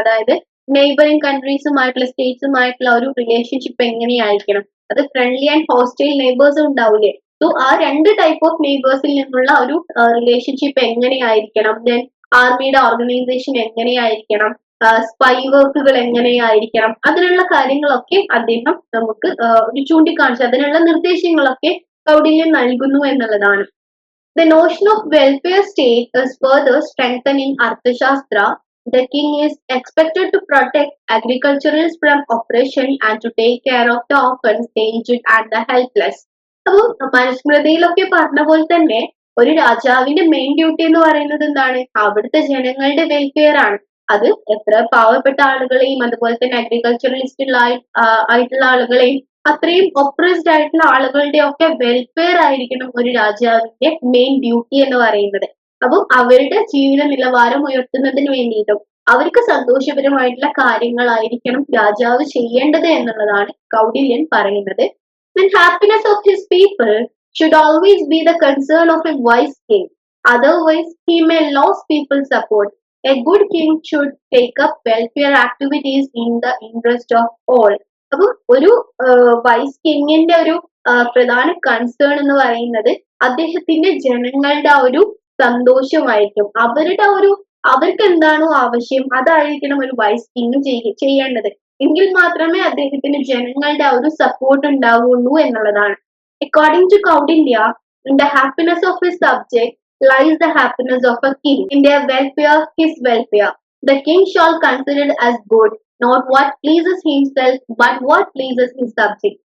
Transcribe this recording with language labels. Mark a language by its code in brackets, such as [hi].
[ml] അതായത് നെയ്ബറിംഗ് കൺട്രീസുമായിട്ടുള്ള സ്റ്റേറ്റ്സുമായിട്ടുള്ള ഒരു റിലേഷൻഷിപ്പ് എങ്ങനെയായിരിക്കണം, അത് ഫ്രണ്ട്ലി ആൻഡ് ഹോസ്റ്റൈൽ നെയ്ബേഴ്സ് ഉണ്ടാവില്ലേ, സോ ആ രണ്ട് ടൈപ്പ് ഓഫ് നെയ്ബേഴ്സിൽ നിന്നുള്ള ഒരു റിലേഷൻഷിപ്പ് എങ്ങനെയായിരിക്കണം, ദെൻ ആർമിയുടെ ഓർഗനൈസേഷൻ എങ്ങനെയായിരിക്കണം, സ്പൈ വർക്കുകൾ എങ്ങനെയായിരിക്കണം, അതിനുള്ള കാര്യങ്ങളൊക്കെ അദ്ദേഹം നമുക്ക് ഒരു ചൂണ്ടിക്കാണിച്ചു, അതിനുള്ള നിർദ്ദേശങ്ങളൊക്കെ കൗടില്യൻ നൽകുന്നു എന്നുള്ളതാണ്. [en] The notion of welfare state is further strengthened in Arthashastra. The king is expected to protect agriculturals from oppression and to take care of the orphans, the aged and the helpless. [ml] അപ്പോൾ മനുസ്മൃതിയിലൊക്കെ പറഞ്ഞ പോലെ തന്നെ ഒരു രാജാവിന്റെ main duty എന്ന് പറയുന്നത് എന്താണ്, അവിടുത്തെ ജനങ്ങളുടെ വെൽഫെയർ ആണ്. അത് എത്ര പാവപ്പെട്ട ആളുകളെയും അതുപോലെ തന്നെ അഗ്രികൾച്ചറലിസ്റ്റ് ആയിട്ടുള്ള ആളുകളെയും അത്രയും ഒപ്രസ്ഡ് ആയിട്ടുള്ള ആളുകളുടെ ഒക്കെ വെൽഫെയർ ആയിരിക്കണം ഒരു രാജാവിന്റെ മെയിൻ ഡ്യൂട്ടി എന്ന് പറയുന്നത്. അപ്പം അവരുടെ ജീവിത നിലവാരം ഉയർത്തുന്നതിന് വേണ്ടിയിട്ടും അവർക്ക് സന്തോഷപരമായിട്ടുള്ള കാര്യങ്ങളായിരിക്കണം രാജാവ് ചെയ്യേണ്ടത് എന്നുള്ളതാണ് കൗടില്യൻ പറയുന്നത്. [en] The happiness of his people should always be the concern of a wise king. Otherwise, he may lose people's support. A good king should take up welfare activities in the interest of all. [ml] അപ്പൊ ഒരു vice കിങ്ങിന്റെ ഒരു പ്രധാന concern എന്ന് പറയുന്നത് അദ്ദേഹത്തിന്റെ ജനങ്ങളുടെ ആ ഒരു സന്തോഷമായിരിക്കും, അവരുടെ ഒരു അവർക്ക് എന്താണോ ആവശ്യം അതായിരിക്കണം ഒരു വൈസ് കിങ് ചെയ്യേണ്ടത്. എങ്കിൽ മാത്രമേ അദ്ദേഹത്തിന് ജനങ്ങളുടെ ആ ഒരു സപ്പോർട്ട് ഉണ്ടാവുള്ളൂ എന്നുള്ളതാണ്. [en] According to Kaudilya, in the happiness of his subject lies the happiness of a king. In their welfare, his welfare. The king shall consider it as good, not what pleases himself, but what pleases his subject.